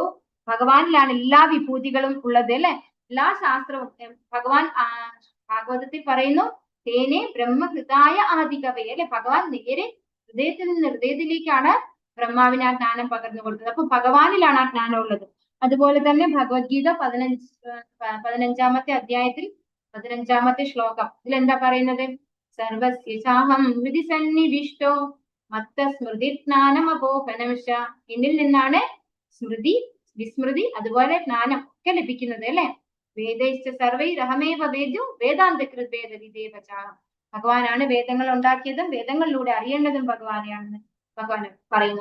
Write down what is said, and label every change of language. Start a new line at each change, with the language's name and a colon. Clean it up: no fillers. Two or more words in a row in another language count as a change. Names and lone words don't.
Malayalam: ഭഗവാനിലാണ് എല്ലാ വിഭൂതികളും ഉള്ളത് അല്ലെ. എല്ലാ ശാസ്ത്രവും ഭഗവാൻ ഭാഗവതത്തിൽ പറയുന്നു,
Sanskrit: തേനെ ബ്രഹ്മഹൃദായ ആദികവയെ
Malayalam: അല്ലെ. ഭഗവാൻ നേരെ ഹൃദയത്തിൽ നിന്ന് ഹൃദയത്തിലേക്കാണ് ബ്രഹ്മാവിന് ആ ജ്ഞാനം പകർന്നു കൊടുത്തത്. അപ്പൊ ഭഗവാനിലാണ് ആ ജ്ഞാനം ഉള്ളത്. അതുപോലെ തന്നെ ഭഗവത്ഗീത 15-ാമത്തെ അധ്യായത്തിൽ 15-ാമത്തെ ശ്ലോകം ഇതിലെന്താ പറയുന്നത്?
Sanskrit: സർവസ്യ ചാഹം ഹൃദി സന്നിവിഷ്ടോ മത്ത സ്മൃതി ജ്ഞാനമപോഹനംശ.
Malayalam: എന്നിൽ നിന്നാണ് സ്മൃതി, വിസ്മൃതി, അതുപോലെ ജ്ഞാനം ഒക്കെ ലഭിക്കുന്നത് അല്ലെ.
Sanskrit: വേദൈശ്ച സർവൈരഹമേവ വേദ്യോ വേദാന്തകൃത് വേദവിദേവച.
Malayalam: ഭഗവാനാണ് വേദങ്ങൾ ഉണ്ടാക്കിയതും വേദങ്ങളിലൂടെ അറിയേണ്ടതും ഭഗവാനെയാണെന്ന് ഭഗവാൻ പറയുന്നു.